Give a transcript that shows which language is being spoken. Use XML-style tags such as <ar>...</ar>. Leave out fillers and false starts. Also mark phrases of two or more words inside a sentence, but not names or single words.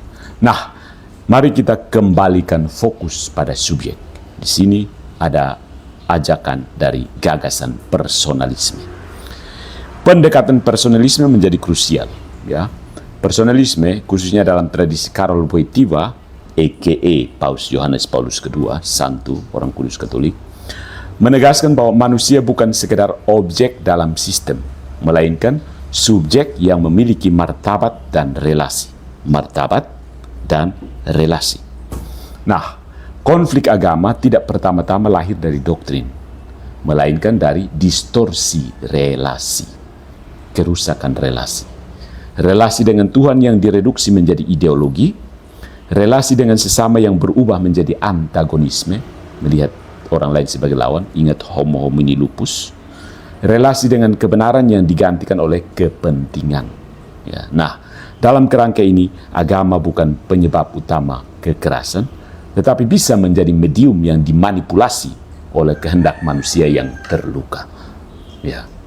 <id>Nah, mari kita kembalikan fokus pada subjek. Di sini ada ajakan dari gagasan personalisme. Pendekatan personalisme menjadi krusial. Ya. Personalisme, khususnya dalam tradisi Karol Wojtyła, a.k.a. Paus Yohanes Paulus II, Santo Orang Kudus Katolik, menegaskan bahwa manusia bukan sekedar objek dalam sistem, melainkan subjek yang memiliki martabat dan relasi. Martabat dan relasi. Nah, konflik agama tidak pertama-tama lahir dari doktrin, melainkan dari distorsi relasi, kerusakan relasi. Relasi dengan Tuhan yang direduksi menjadi ideologi, relasi dengan sesama yang berubah menjadi antagonisme, melihat orang lain sebagai lawan, ingat</id> <la>homo homini lupus,</la> <id>relasi dengan kebenaran yang digantikan oleh kepentingan. Ya. Nah, dalam kerangka ini, agama bukan penyebab utama kekerasan, tetapi bisa menjadi medium yang dimanipulasi oleh kehendak manusia yang terluka. Ya.</id>